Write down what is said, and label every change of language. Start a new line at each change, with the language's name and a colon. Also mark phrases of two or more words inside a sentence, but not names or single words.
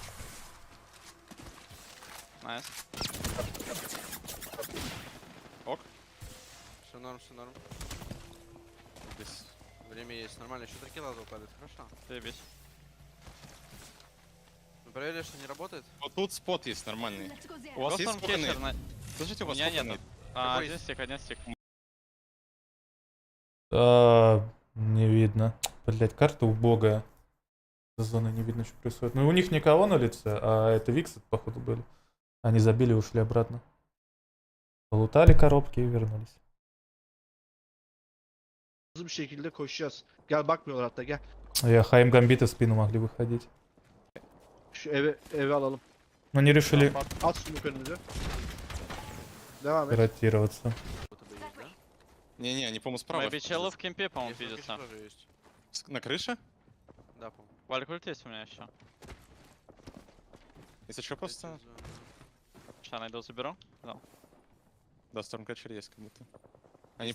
Russian: Найс. Ок. Все норм. Здесь. Время есть, нормально. Еще 3 килла упали, хорошо. Заебись. Мы проверили, что не работает? Вот тут спот есть нормальный.
English: Let's go there.
Russian: У вас есть Просто сколько кетчер нейт? Слушайте, у У вас меня сколько нету. нейт? Один стик. Не видно. Блять, карта убогая. За зоной не видно, что происходит. Ну, у них никого на лице, а это Виксы, походу, были. Они забили и ушли обратно. Полутали коробки и вернулись.
Turkish: Hızlı bir şekilde koşacağız. Gel bakmıyorlar hatta gel.
Russian: Я Хайм Гамбиты в спину могли выходить.
Turkish: Şu eve alalım.
Russian: Но они решили
Turkish: At smoke önümüze. Devam et.
Russian: ротироваться. Не, они, по-моему, справа. Мэйби челы в кемпе, по-моему, Есть, видятся. тоже есть. На крыше? Да, по-моему. Валькульт есть у меня еще. Если что, просто... Сейчас найду, заберу. Да. Да, Stormcatcher есть как будто. Они